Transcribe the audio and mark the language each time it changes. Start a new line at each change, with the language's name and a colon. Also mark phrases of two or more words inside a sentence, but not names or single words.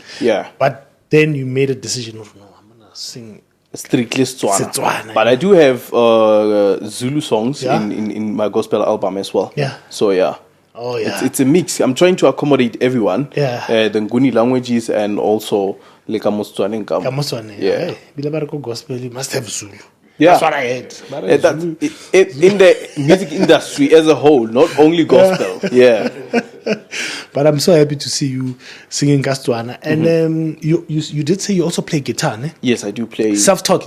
English: But then you made a decision of, no, I'm going to sing strictly Setswana. Setswana, But I do have Zulu songs Yeah. in my gospel album as well. Yeah. So yeah. Oh, yeah. It's a mix. I'm trying to accommodate everyone. Yeah. The Nguni languages and also like Setswana and Kam. Kamuswane. Yeah.
Tswana: Hey, bila ba re ko gospel,
English: you must have Zulu. Yeah. That's what I heard. But Yeah, that's in the music industry as a whole, not only gospel. Yeah. But I'm so happy to see you singing Setswana. And you did say you also play guitar, ne? Yes, I do play Self-taught?